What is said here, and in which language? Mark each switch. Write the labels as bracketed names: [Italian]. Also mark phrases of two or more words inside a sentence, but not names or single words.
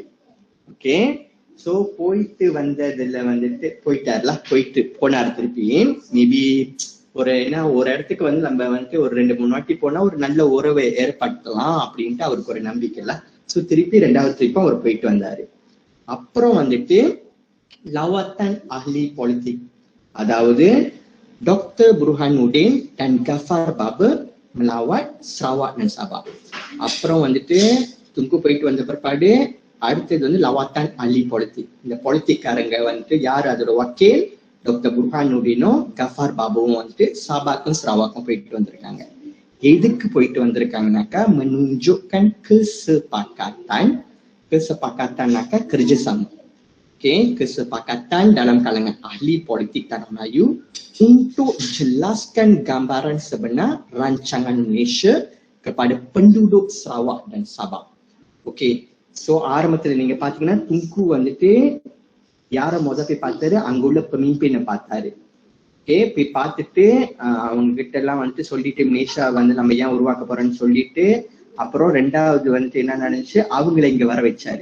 [Tamil] ஓகே, சோ போயிட்டு வந்ததுல வந்துட்டு போயிட்டு போனார். திருப்பி மேபி ஒரு இடத்துக்கு வந்து நம்ம வந்துட்டு ஒரு 2-3 வாட்டி போனா ஒரு நல்ல உறவை ஏற்படுத்தலாம் அப்படின்ட்டு அவருக்கு ஒரு நம்பிக்கை இல்ல. சோ திருப்பி 2வது ட்ரிப்பும் அவர் போயிட்டு வந்தாரு. அப்புறம் வந்துட்டு [Malay] lawatan ahli politik, அதாவது டாக்டர் புர்ஹானுddin dan Ghaffar Baba melawat Sarawak dan Sabah. [Tamil] அப்புறம் வந்துட்டு துங்கு போயிட்டு வந்த பிற்பாடு அடுத்தது வந்து [Malay] lawatan ahli politik. [Tamil] இந்த பொலிட்டிக்காரங்க வந்துட்டு யார் அதோட வக்கீல் டாக்டர் புர்ஹானுddinும் Ghaffar Babaவும் வந்துட்டு சாபாக்கும் சரவாக்கும் போயிட்டு வந்திருக்காங்க. எதுக்கு போயிட்டு வந்திருக்காங்கனாக்கா, [Malay] menunjukkan kesepakatan kerjasama. Okay, kesepakatan dalam kalangan ahli politik Tanah Melayu untuk jelaskan gambaran sebenar rancangan Malaysia kepada penduduk Sarawak dan Sabah. [English] Okay, so [Tamil] ஆரம்பத்துல நீங்க பாத்தீங்கன்னா துங்கு வந்துட்டு யார போய் பார்த்தாரு, அங்குள்ள பெமிம்பினை பார்த்தாரு. ஓகே, போய் பார்த்துட்டு அவங்க கிட்ட எல்லாம் வந்துட்டு சொல்லிட்டு மலேசியா வந்து நம்ம ஏன் உருவாக்க போறோம்னு சொல்லிட்டு, அப்புறம் 2வது வந்துட்டு என்ன நடந்துச்சு, அவங்களை இங்க வர வச்சாரு.